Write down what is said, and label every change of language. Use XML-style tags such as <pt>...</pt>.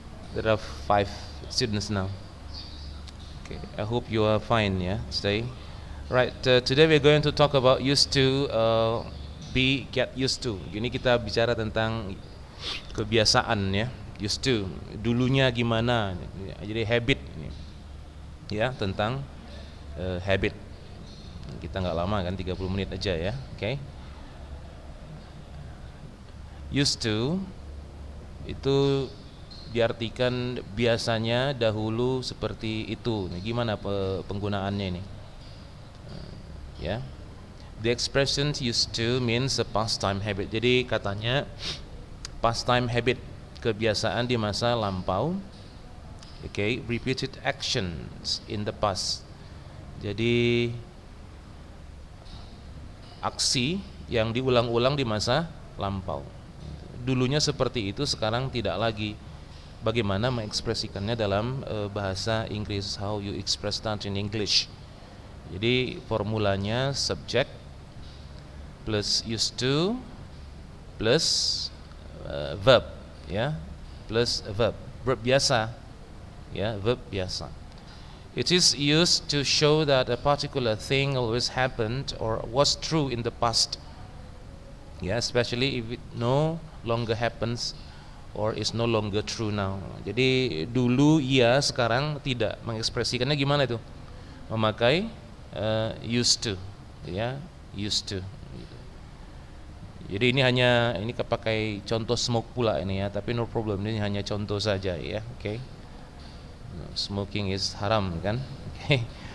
<en>There are 5 students now. Okay, I hope you are fine, yeah, today. Right, today we're going to talk about used to, be, get used to.</en> <id>Ini kita bicara tentang kebiasaan ya, used to. Dulunya gimana? Jadi habit, ya, tentang habit. Kita nggak lama kan, 30 menit aja ya, okay. Used to itu diartikan biasanya, dahulu, seperti itu. Nah, gimana penggunaannya ini? Ya.</id> <en>The expression used to means a pastime habit.</en> <id>Jadi katanya pastime habit, kebiasaan di masa lampau.</id> <en>Okay, repeated actions in the past.</en> <id>Jadi aksi yang diulang-ulang di masa lampau. Dulunya seperti itu, sekarang tidak lagi. Bagaimana mengekspresikannya dalam bahasa Inggris?</id> <en>How you express that in English?</en> <id>Jadi formulanya subject plus used to plus verb, ya, plus verb biasa, ya, verb biasa.</id> <en>It is used to show that a particular thing always happened or was true in the past, ya, especially if it no longer happens or is no longer true now.</en> <id>Jadi dulu iya, sekarang tidak. Mengekspresikannya gimana itu? Memakai used to, ya, used to. Jadi ini kepakai contoh smoke pula ini ya, tapi</id> <en>no problem,</en> <id>ini hanya contoh saja ya, okay.</id> <en>Smoking is haram kan, okay.</en>